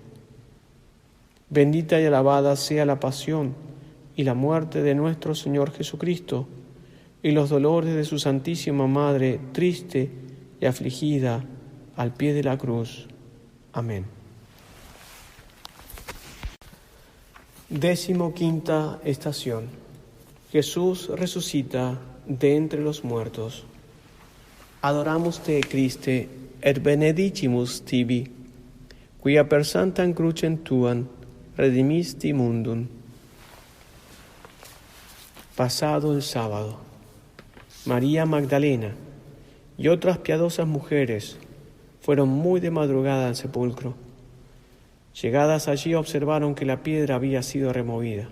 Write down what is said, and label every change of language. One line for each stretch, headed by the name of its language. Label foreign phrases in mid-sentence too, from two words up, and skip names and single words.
Spanish: Bendita y alabada sea la pasión y la muerte de nuestro Señor Jesucristo y los dolores de su Santísima Madre, triste y afligida al pie de la cruz. Amén. 15ª estación. Jesús resucita de entre los muertos.
Latin: Adoramos te, Christe, et benedicimus tibi, quia per sanctam crucem tuam redimisti mundum.
Spanish: Pasado el sábado, María Magdalena y otras piadosas mujeres fueron muy de madrugada al sepulcro. Llegadas allí observaron que la piedra había sido removida.